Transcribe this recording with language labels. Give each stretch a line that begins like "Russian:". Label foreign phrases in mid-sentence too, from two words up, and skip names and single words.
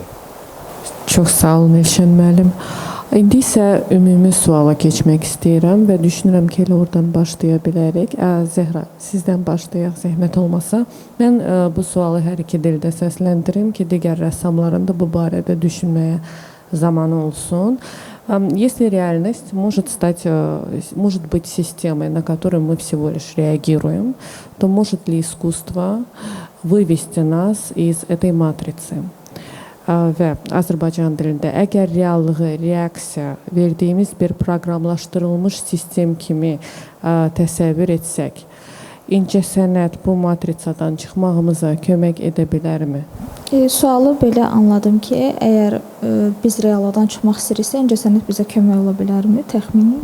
Azerbaijani: Çox sağ olun Elşən müəllim. İndi isə ümumi suala keçmək istəyirəm və düşünürəm ki, elə oradan başlaya bilərik. Zəhra, sizdən başlayaq, zəhmət olmasa. Mən bu sualı hər iki dildə səsləndirim ki, digər rəssamların da bu barədə düşünməyə zamanı olsun.
Russian: Если реальность может быть системой, на которую мы всего лишь реагируем, то может ли искусство вывести нас из этой матрицы?
Azerbaijani: Və Azərbaycan dilində əgər reallığı, reaksiya verdiyimiz bir proqramlaşdırılmış sistem kimi təsəvvür etsək, incəsənət bu matrisadan çıxmağımıza kömək edə bilərmi? Sualı belə anladım ki, əgər biz reallıqdan çıxmaq istəyiriksə, incəsənət bizə kömək ola bilərmi, təxmini?